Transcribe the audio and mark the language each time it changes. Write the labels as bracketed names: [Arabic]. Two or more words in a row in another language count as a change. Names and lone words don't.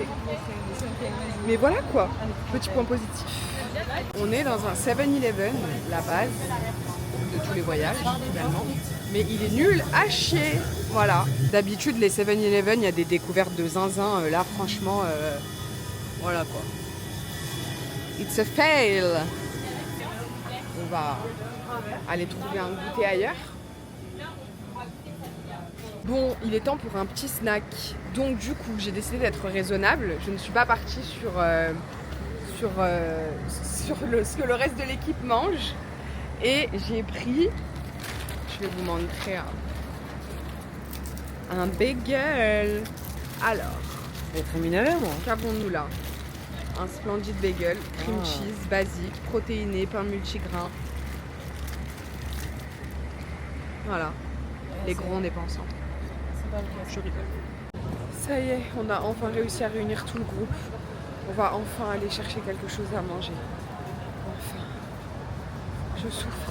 [French] Mais voilà quoi, petit point positif. On est dans un 7-Eleven, la base de tous les voyages finalement. Mais il est nul à chier. Voilà. D'habitude, les 7-Eleven, il y a des découvertes de zinzin. Là, franchement, voilà quoi. [English] It's a fail. [French] On va aller trouver un goûter ailleurs. Bon, il est temps pour un petit snack. Donc du coup, j'ai décidé d'être raisonnable. Je ne suis pas partie sur ce que le reste de l'équipe mange. Et j'ai pris, je vais vous montrer un bagel. Alors, qu'avons-nous là? Un splendide bagel, [English] cream cheese, [French] basique, protéiné, pain multigrain. Voilà, les gros on n'est pas ensemble. Je rigole. Ça y est, on a enfin réussi à réunir tout le groupe. On va enfin aller chercher quelque chose à manger. Enfin, je souffre.